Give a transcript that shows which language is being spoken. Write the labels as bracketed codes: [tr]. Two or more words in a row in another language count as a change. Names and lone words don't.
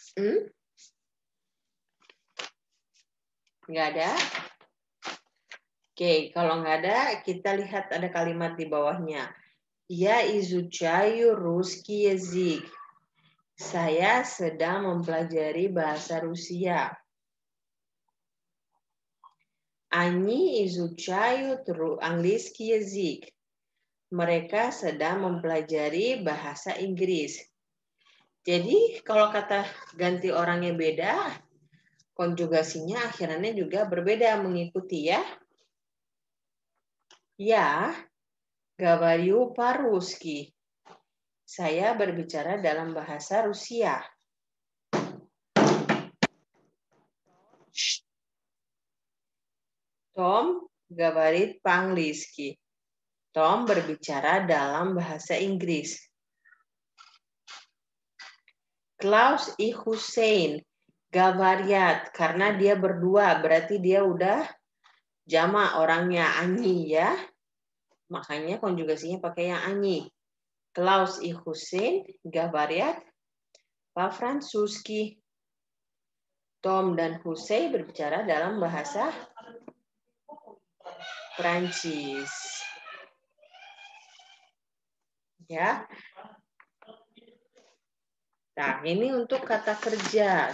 [id] Nggak ada? Oke, kalau nggak ada, kita lihat ada kalimat di bawahnya. [ru] Я изучаю русский язык. [id] Saya sedang mempelajari bahasa Rusia. [ru] Они изучают английский язык. [id] Mereka sedang mempelajari bahasa Inggris. Jadi kalau kata ganti orangnya beda, konjugasinya akhirannya juga berbeda mengikuti ya. Ya, [ru] говорю по-русски. [id] Saya berbicara dalam bahasa Rusia. [ru] Tom говорит по-английски. [id] Tom berbicara dalam bahasa Inggris. [ru] Klaus и Hussein говорят, [id] karena dia berdua, berarti dia udah jama orangnya, они ya. Makanya konjugasinya pakai yang они. [ru] Klaus и Hussein говорят по-французски. [id] Tom dan Hussein berbicara dalam bahasa Prancis. Ya. Nah, ini untuk kata kerja.